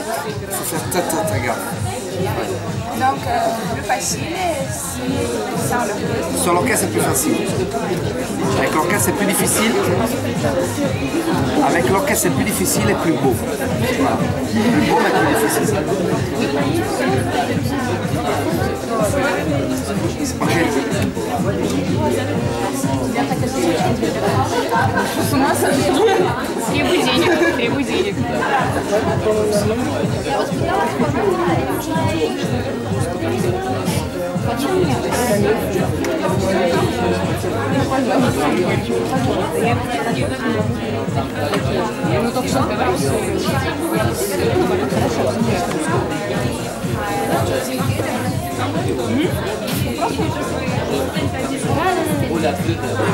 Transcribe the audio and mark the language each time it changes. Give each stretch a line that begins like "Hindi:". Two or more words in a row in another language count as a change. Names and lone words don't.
French: Il faut faire très gaffe. Donc, plus facile, c'est sans l'orchestre. Sans l'orchestre, c'est plus facile. Avec l'orchestre, c'est plus difficile. Avec l'orchestre, c'est plus difficile et plus beau. Voilà. Plus beau, mais plus difficile. Ok.
Russian: Требуй денег. Я ему только что говорю, что Оля открытая.